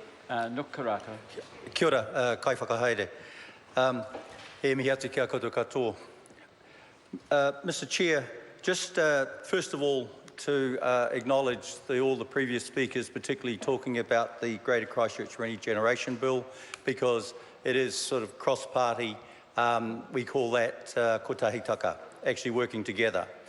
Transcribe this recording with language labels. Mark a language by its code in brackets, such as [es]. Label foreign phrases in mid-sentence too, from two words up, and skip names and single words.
[mi] Nukarata. Kia ora, kai whakahaere. E mihi atu kia koutou katoa. [en] Mr. Chair, just first of all to acknowledge all the previous speakers, particularly talking about the Greater Christchurch Regeneration Bill, because it is sort of cross-party. We call that kotahitaka, actually working together.